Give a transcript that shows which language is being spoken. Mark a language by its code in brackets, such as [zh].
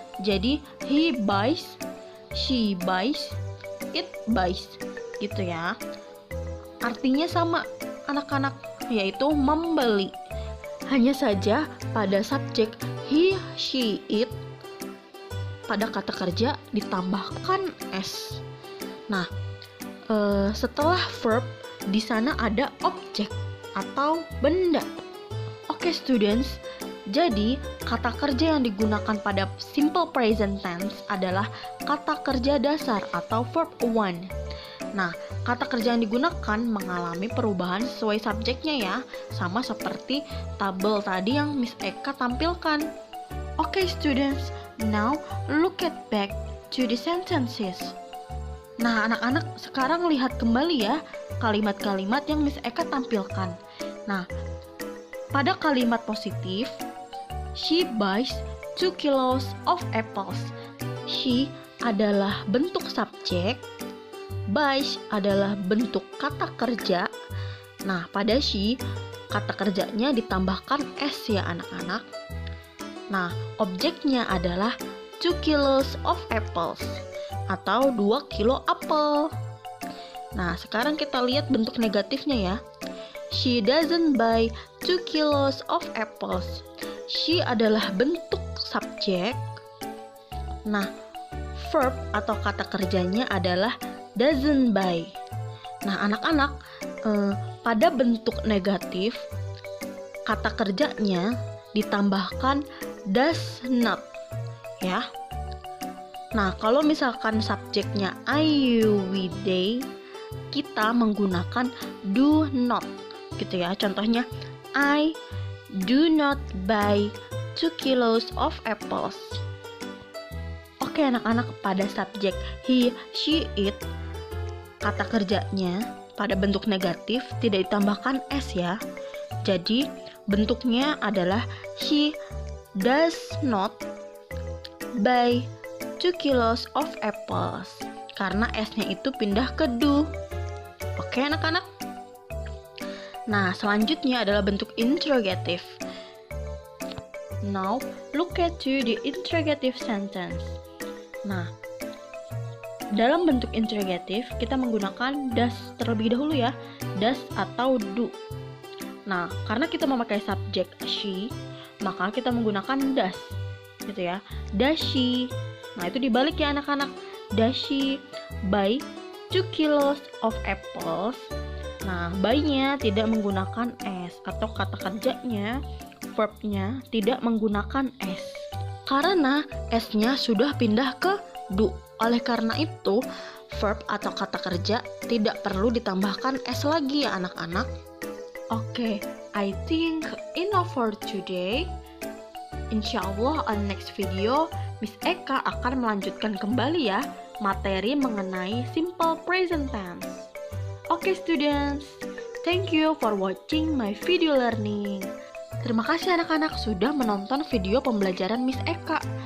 [en] Jadi he buys, she buys, it buys [id] gitu ya. Artinya sama anak-anak, yaitu membeli. Hanya saja pada subjek he, she, it, pada kata kerja ditambahkan s. Nah, setelah verb di sana ada objek atau benda. Oke, students, jadi kata kerja yang digunakan pada simple present tense adalah kata kerja dasar atau verb 1. Nah, kata kerja yang digunakan mengalami perubahan sesuai subjeknya ya, sama seperti tabel tadi yang Miss Eka tampilkan. [en] Oke, students, now look at back to the sentences. [id] Nah, anak-anak sekarang lihat kembali ya kalimat-kalimat yang Miss Eka tampilkan. Nah, pada kalimat positif, [en] she buys 2 kilos of apples. [id] She adalah bentuk subjek, buys adalah bentuk kata kerja. Nah, pada she, kata kerjanya ditambahkan s ya anak-anak. Nah, objeknya adalah [en] 2 kilos of apples [id] atau 2 kilo apel. Nah, sekarang kita lihat bentuk negatifnya ya. [en] She doesn't buy 2 kilos of apples. [id] She adalah bentuk subjek. Nah, verb atau kata kerjanya adalah doesn't buy. Nah, anak-anak, pada bentuk negatif, kata kerjanya ditambahkan does not ya. Nah, kalau misalkan subjeknya I, you, we, they, kita menggunakan do not gitu ya. [en] Contohnya, I do not buy 2 kilos of apples. [id] Oke anak-anak, pada subjek he, she, it, kata kerjanya pada bentuk negatif tidak ditambahkan s ya. Jadi bentuknya adalah [en] she does not buy 2 kilos of apples, [id] karena s-nya itu pindah ke do. Oke anak-anak. Nah, selanjutnya adalah bentuk interrogative. [en] Now, look at the interrogative sentence. [id] Nah, dalam bentuk interrogative kita menggunakan does terlebih dahulu ya, does atau do. Nah, karena kita memakai subjek she, maka kita menggunakan does gitu ya. [en] Does she? [id] Nah, itu dibalik ya anak-anak. [en] Does she buy 2 kilos of apples? [id] Nah, buy-nya tidak menggunakan s atau kata kerjanya, verb-nya tidak menggunakan s. Karena s-nya sudah pindah ke do. Oleh karena itu, verb atau kata kerja tidak perlu ditambahkan s lagi ya anak-anak. [en] Oke, I think enough for today. [id] Insyaallah [en] on next video [id] Miss Eka akan melanjutkan kembali ya materi mengenai simple present tense. [en] Oke students, thank you for watching my video learning. [id] Terima kasih anak-anak sudah menonton video pembelajaran Miss Eka.